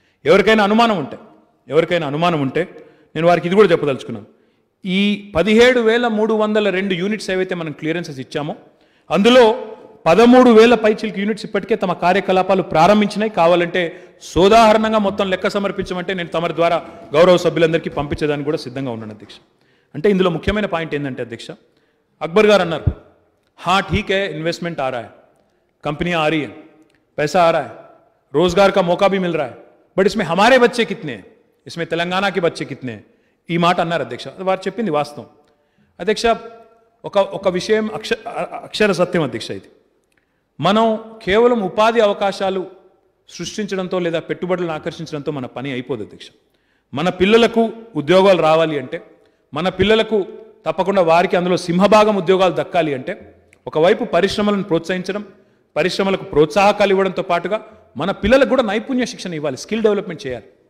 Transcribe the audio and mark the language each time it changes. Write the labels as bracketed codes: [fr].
[te] ఎవరికైనా అనుమానం ఉంటే నేను వారికి ఇది కూడా చెప్పదలుచుకున్నాను, ఈ 17,302 యూనిట్స్ ఏవైతే మనం క్లియరెన్సెస్ ఇచ్చామో అందులో 13,000 పైచిలుకు యూనిట్స్ ఇప్పటికే తమ కార్యకలాపాలు ప్రారంభించినాయి. కావాలంటే సోదాహరణంగా మొత్తం లెక్క సమర్పించమంటే నేను తమరి ద్వారా గౌరవ సభ్యులందరికీ పంపించేదానికి కూడా సిద్ధంగా ఉన్నాను అధ్యక్ష. అంటే ఇందులో ముఖ్యమైన పాయింట్ ఏంటంటే అధ్యక్ష, అక్బర్ గారు అన్నారు, [hi] हाँ ठीक है इन्वेस्टमेंट आ रहा है, कंपनियां आ रही है, पैसा आ रहा है, रोजगार का मौका भी मिल रहा है, बट इसमें हमारे बच्चे कितने हैं, इसमें तेलंगाना के बच्चे कितने हैं, [te] ఈ మాట అన్నారు అధ్యక్ష. వారు చెప్పింది వాస్తవం అధ్యక్ష. ఒక విషయం అక్షర సత్యం అధ్యక్ష, ఇది మనం కేవలం ఉపాధి అవకాశాలు సృష్టించడంతో లేదా పెట్టుబడులను ఆకర్షించడంతో మన పని అయిపోదు అధ్యక్ష. మన పిల్లలకు ఉద్యోగాలు రావాలి అంటే, మన పిల్లలకు తప్పకుండా వారికి అందులో సింహభాగం ఉద్యోగాలు దక్కాలి అంటే, ఒకవైపు పరిశ్రమలను ప్రోత్సహించడం, పరిశ్రమలకు ప్రోత్సాహకాలు ఇవ్వడంతో పాటుగా మన పిల్లలకు కూడా నైపుణ్య శిక్షణ ఇవ్వాలి, స్కిల్ డెవలప్మెంట్ చేయాలి.